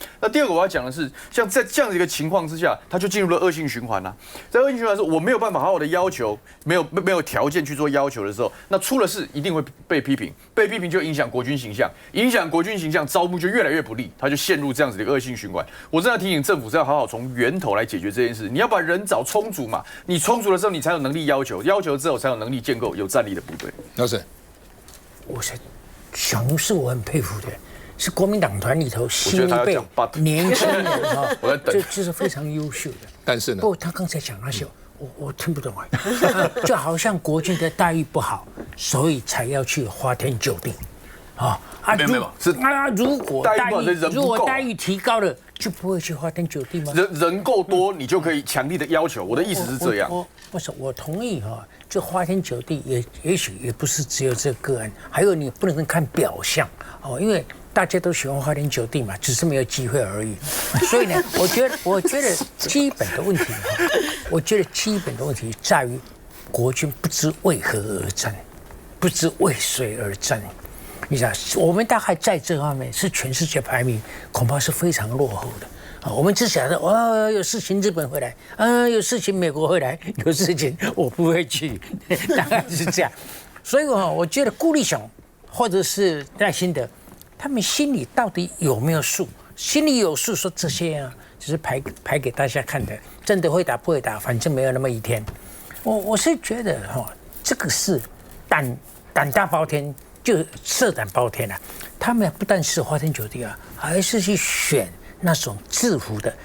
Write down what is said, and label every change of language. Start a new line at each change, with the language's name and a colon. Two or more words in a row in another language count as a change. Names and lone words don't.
Chinese: 那第二個我要講的是，像在這樣的一個情況之下，他就進入了惡性循環啦。在惡性循環的時候，我沒有辦法好好的要求，沒有條件去做要求的時候，那出了事一定會被批評，被批評就影響國軍形象，影響國軍形象，招募就越來越不利，他就陷入這樣子的一個惡性循環。我真的提醒政府是要好好從源頭來解決這件事，你要把人找充足嘛，你充足的時候，你才有能力要求，要求之後才有能力建構有戰力的部隊。老沈，我是小农是我很佩服的，是國民党团裡頭新一輩年輕人哈，这是非常優秀的。但是呢，不過他剛才講那些，我聽不懂啊，就好像國軍的待遇不好，所以才要去花天酒地，沒有，是如果待遇提高了，就不會去花天酒地嗎？人夠多，你就可以強力的要求。我的意思是這樣。不是，我同意哈，就花天酒地也許也不是只有這個案，還有你不能看表象哦，因為大家都喜歡花天酒地嘛，只是沒有機會而已。所以呢，我覺得基本的問題我覺得基本的問題在於國軍不知為何而戰，不知為誰而戰。你知道，我們大概在這方面是全世界排名恐怕是非常落後的。我們只想着有事情日本會來，有事情美國會來，有事情我不會去，大概是這樣。所以我覺得顧立雄或者是賴清德，他們心裡到底有沒有數？心裡有數，說這些只是排給大家看的，真的會打不會打，反正沒有那麼一天。我是覺得這個是膽大包天。就色膽包天啊！他們不但是花天酒地啊，還是去選那種制服的。